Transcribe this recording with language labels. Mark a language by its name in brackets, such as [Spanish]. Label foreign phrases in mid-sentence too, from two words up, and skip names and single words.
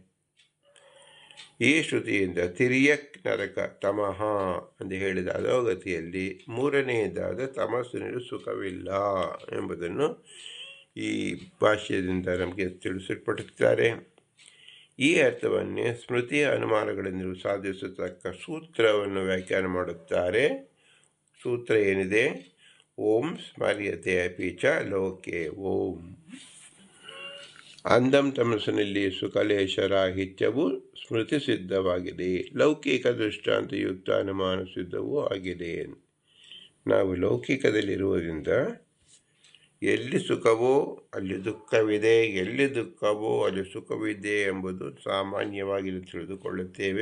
[Kannada] ಈ ಶ್ರುತಿಯಿಂದ [Sanskrit] तिर्यक् नरक तमः [Kannada] ಎಂದು ಹೇಳಿದ ಅಧೋಗತಿಯಲ್ಲಿ ಮೂರನೆಯದಾದ ತಮಸ್ಸಿನಲ್ಲಿ ಸುಖವಿಲ್ಲ ಎಂಬುದನ್ನು ಈ ಭಾಷ್ಯದಿಂದ ನಮಗೆ ತಿಳಿಸಿಕೊಡುತ್ತಾರೆ. ಈ ಅರ್ಥವನ್ನೇ ಸ್ಮೃತಿಯ ಅನುಮಾನಗಳಿಂದ ಸಾಧಿಸತಕ್ಕ ಸೂತ್ರವನ್ನು ವ್ಯಾಖ್ಯಾನ ಮಾಡುತ್ತಾರೆ. ಸೂತ್ರ ಏನಿದೆ? [Sanskrit] ॐ स्मर्यते अपि च लोके ॐ. [Kannada] ಅಂಧಂ ತಮಸ್ಸಿನಲ್ಲಿ ಸುಖಲೇಶರಾಹಿತ್ಯವು ಸ್ಮೃತಿ ಸಿದ್ಧವಾಗಿದೆ, ಲೌಕಿಕ ದೃಷ್ಟಾಂತಯುಕ್ತ ಅನುಮಾನ ಸಿದ್ಧವೂ ಆಗಿದೆ. ನಾವು ಲೌಕಿಕದಲ್ಲಿರುವುದರಿಂದ ಎಲ್ಲಿ ಸುಖವೋ ಅಲ್ಲಿ ದುಃಖವಿದೆ, ಎಲ್ಲಿ ದುಃಖವೋ ಅಲ್ಲಿ ಸುಖವಿದೆ ಎಂಬುದು ಸಾಮಾನ್ಯವಾಗಿ ತಿಳಿದುಕೊಳ್ಳುತ್ತೇವೆ.